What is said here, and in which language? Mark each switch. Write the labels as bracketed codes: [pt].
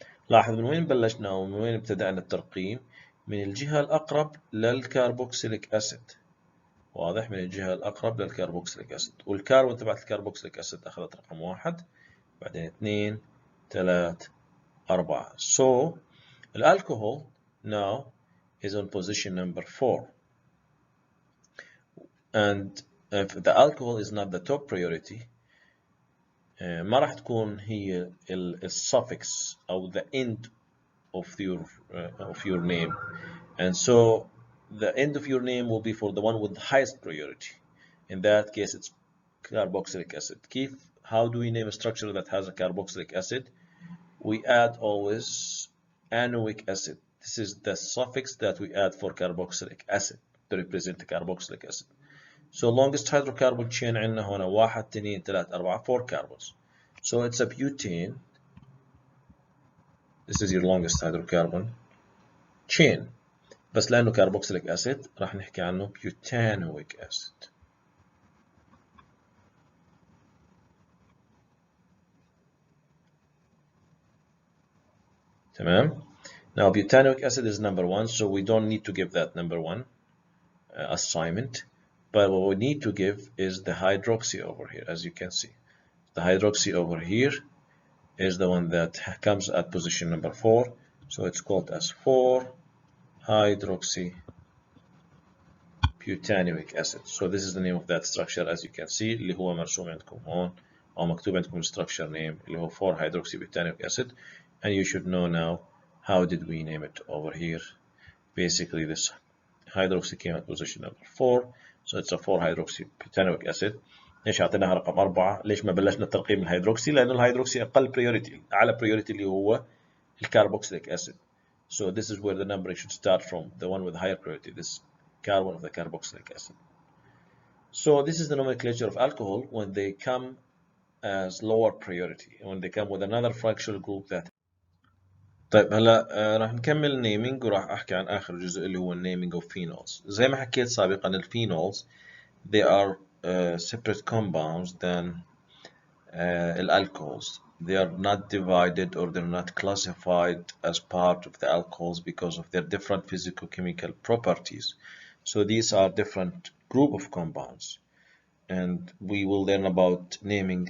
[ar] لاحظ من وين بلشنا ومن وين ابتدأنا الترقيم؟ من الجهة الأقرب للكربوكسيليك أسيد. واضح؟ من الجهة الأقرب للكربوكسيليك أسيد، والكاربون تبعت الكربوكسيليك أسيد أخذت رقم 1، بعدين 2 3 4. [en] So الالكوهول now is on position number 4, and if the alcohol is not the top priority [ar] ما راح تكون هي [en] الsuffix أو the end of your name, and so the end of your name will be for the one with the highest priority. In that case it's carboxylic acid. How do we name a structure that has a carboxylic acid? We add always anoic acid. This is the suffix that we add for carboxylic acid to represent the carboxylic acid. So longest hydrocarbon chain [ar] عندنا هنا [en] 1 2 3 4 4 carbons. So it's a butane. This is your longest hydrocarbon chain. [ar] بس لأنه carboxylic acid راح نحكي عنه butanoic acid. تمام. [en] Now butanoic acid is number 1, so we don't need to give that number 1 assignment. But what we need to give is the hydroxy over here, as you can see. The hydroxy over here is the one that comes at position number 4, so it's called as 4-hydroxy butanoic acid. So this is the name of that structure, as you can see, [ar] اللي هو مرسوم عندكم هون أو مكتوب عندكم [en] structure name اللي هو 4-hydroxy butanoic acid, and you should know now how did we name it over here. Basically this hydroxy came at position number 4, so it's a 4-hydroxy butanoic acid. [ar] ليش اعطيناها رقم 4؟ ليش ما بلشنا ترقيم الهيدروكسي؟ لأنه الهيدروكسي أقل بريوريتي، أعلى بريوريتي اللي هو الكربوكسيليك acid. [en] So this is where the numbering should start from, the one with higher priority, this carbon of the carboxylic acid. So this is the nomenclature of alcohol when they come as lower priority, when they come with another functional group that. [ar] طيب هلا راح نكمل naming وراح أحكي عن آخر جزء اللي هو naming of phenols. زي ما حكيت سابقا [en] الphenols they are separate compounds than alcohols. They are not divided or they're not classified as part of the alcohols because of their different physicochemical properties. So these are different group of compounds, and we will learn about naming.